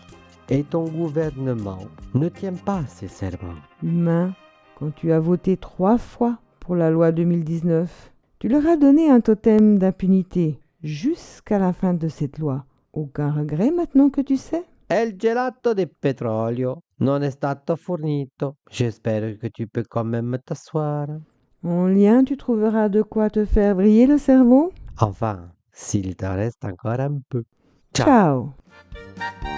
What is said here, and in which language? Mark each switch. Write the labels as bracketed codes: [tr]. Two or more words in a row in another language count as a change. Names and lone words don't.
[fr] Et ton gouvernement ne tient pas ses serments. Humain, quand tu as voté 3 fois pour la loi 2019, tu leur as donné un totem d'impunité jusqu'à la fin de cette loi. Aucun regret maintenant que tu sais? [it] El gelato di petrolio non è stato fornito. [fr] J'espère que tu peux quand même t'asseoir. En lien, tu trouveras de quoi te faire briller le cerveau? Enfin, s'il t'en reste encore un peu. Ciao.